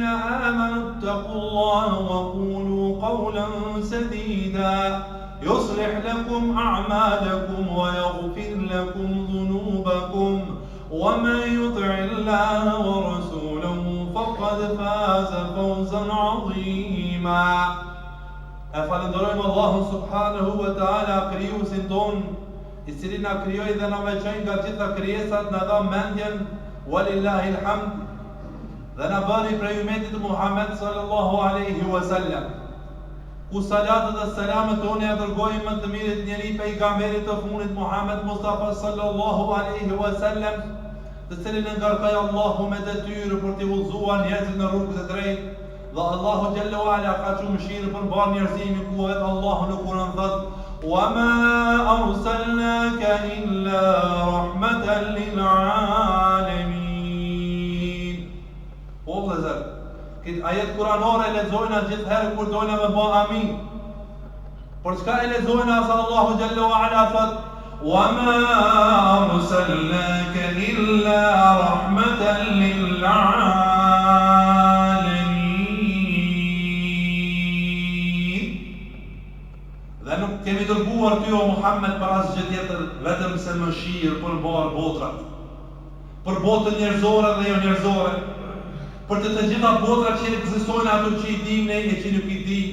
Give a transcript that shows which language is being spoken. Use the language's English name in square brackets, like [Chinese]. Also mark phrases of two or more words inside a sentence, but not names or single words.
[Arabic] آمنوا اتقوا الله وقولوا قولا سديدا يصلح لكم أعمالكم ويغفر لكم ذنوبكم ومن يطع الله ورسوله فقد فاز فوزا عظيما [Albanian] Falenderojmë Allahun [Arabic] سبحانه وتعالى, [Albanian] krijuesin ton, I cili na krijoi dhe na veçoi nga gjitha krijesat, na dha mendjen, [Arabic] ولله الحمد, [Albanian] dhe na bëri prej umetit të Muhammed [Arabic] صلى الله عليه وسلم. [Albanian] Ku salatet dhe selamet tona ja dërgojmë më të mirët njeri pejgamberit të fundit Muhammed Mustafa [Arabic] صلى الله عليه وسلم, [Albanian] të cilin e ngarkoi Allahu me detyrë për t'i udhëzuar njerëzit në rrugën e drejtë. Dhe Allahu [Arabic] جل وعلا [Albanian] ka shumë mëshirë për mbar njerëzimin, ku vetë Allahu në Kur'an thotë: [Arabic] وَمَا أَرْسَلْنَاكَ إِلَّا رَحْمَةً لِلْعَالَمِينَ. [Albanian] O vëllezër, këtë ajet kuranore e lexojna gjithherë kur dojna me bë amin. Por çka e lexojna sa Allahu Jalla wa Ala thotë: [Arabic] وَمَا أَرْسَلْنَاكَ إِلَّا رَحْمَةً لِلْعَالَمِينَ. [Albanian] Dhe nuk kemi dërguar ty o Muhammed për asgjë tjetër vetëm se mëshirë për mbar botrat, për botën njerëzore dhe jo njerëzore, për të gjitha botrat që ekzistojnë, ato që I dim ne e që nuk I dim.